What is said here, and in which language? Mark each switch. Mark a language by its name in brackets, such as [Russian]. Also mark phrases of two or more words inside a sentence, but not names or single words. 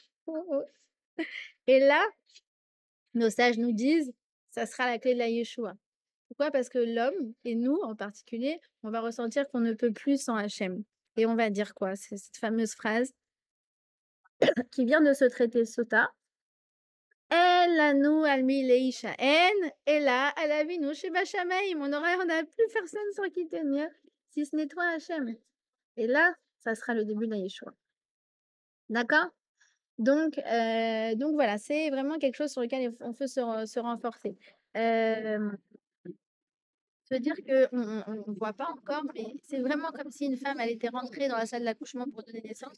[French] Et là, nos sages nous disent: «Ça sera la clé de la Yeshoua». Pourquoi? Parce que l'homme et nous en particulier, on va ressentir qu'on ne peut plus sans Hachem et on va dire quoi? [Hebrew] C'est cette fameuse phrase qui vient de ce traité Sota: «אין לנו על מי להשען אלא על אבינו שבשמים». [French] On n'a plus personne sur qui tenir, si ce n'est toi Hachem. Et là, ça sera le début de la Yeshoua. D'accord? Donc voilà, c'est vraiment quelque chose sur lequel on peut se renforcer. Hem Se dire qu'on voit pas encore, mais c'est vraiment comme si une femme, elle était rentrée dans la salle d'accouchement pour donner naissance.